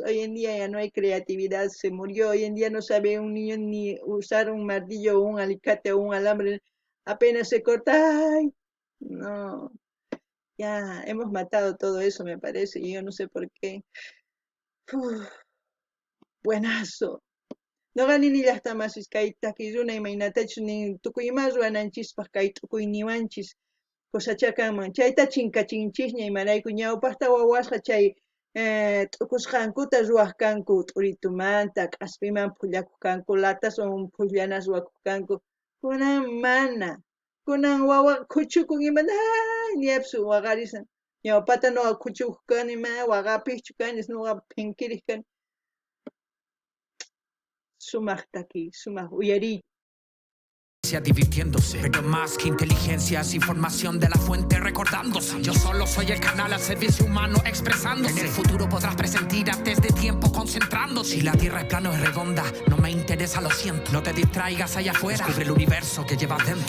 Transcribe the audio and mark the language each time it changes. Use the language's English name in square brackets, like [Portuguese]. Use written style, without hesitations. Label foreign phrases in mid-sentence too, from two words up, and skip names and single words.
[Spanish] Hoy en día ya no hay creatividad, se murió. Hoy en día no sabe un niño ni usar un martillo o un alicate o un alambre. Apenas se corta, ¡ay! No, ya hemos matado todo eso, me parece, y yo no sé por qué. Uf, buenazo. [Quechua] Noqanini llaqtamasis kay takiruna imaynatachus nin tukuymas ruwananchispaq kay t'ukuyniwanchis cosachakanman. Chayta chinkachinchikña imarayku ñawpaqta wawasqa chay t'ukusqankuta ruwaq kanku t'uritumanta, k'aspiman phullakuq kanku, lataswan phullanas wakuq kanku. Kunan mana. Kunan wawa khuchukun imana niyapsu waqarisan. Ñawpata nuqa khuchukuq kani waqapiqchu kani nuqa phinkiriq kani. Sumaq taki, sumaq uyari. [Spanish] Divirtiéndose, pero más que inteligencia es información de la fuente recordándose. Yo solo soy el canal al servicio humano expresándose. En el futuro podrás presentir antes de tiempo concentrándose. Si la tierra es plana o es redonda, no me interesa, lo siento. No te distraigas allá afuera, descubre el universo que llevas dentro.